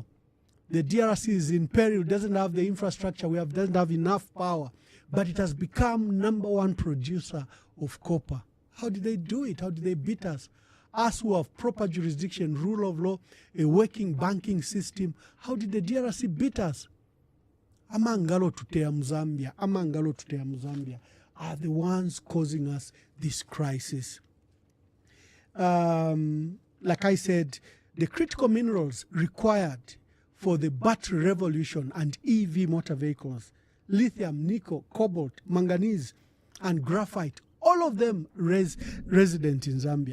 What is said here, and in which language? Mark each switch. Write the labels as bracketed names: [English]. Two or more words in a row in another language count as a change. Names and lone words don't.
[English] The DRC is in peril, doesn't have the infrastructure we have, doesn't have enough power, but it has become #1 producer of copper. How did they do it? How did they beat us? Us who have proper jurisdiction, rule of law, a working banking system, how did the DRC beat us? [Bemba] Amangalo tutea [English] Zambia are the ones causing us this crisis. Like I said, the critical minerals required for the battery revolution and EV motor vehicles, lithium, nickel, cobalt, manganese, and graphite, all of them resident in Zambia.